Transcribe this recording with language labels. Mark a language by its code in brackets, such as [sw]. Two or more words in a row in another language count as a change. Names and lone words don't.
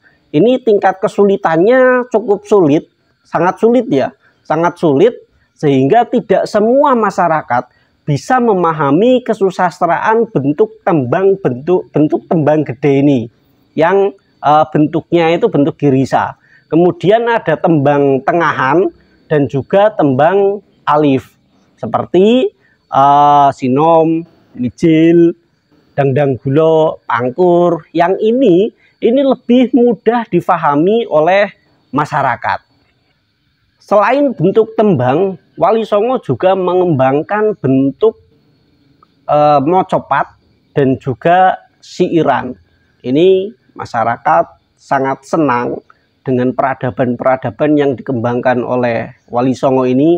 [id] Ini tingkat kesulitannya cukup sulit, sangat sulit ya, sangat sulit, sehingga tidak semua masyarakat bisa memahami kesusastraan bentuk tembang gede ini, yang bentuknya itu bentuk girisa. Kemudian ada tembang tengahan dan juga tembang alif seperti sinom, mijil, dangdang gulo, pangkur. Yang ini lebih mudah difahami oleh masyarakat. Selain bentuk tembang, Wali Songo juga mengembangkan bentuk mocopat dan juga siiran. Ini masyarakat sangat senang dengan peradaban-peradaban yang dikembangkan oleh Wali Songo ini,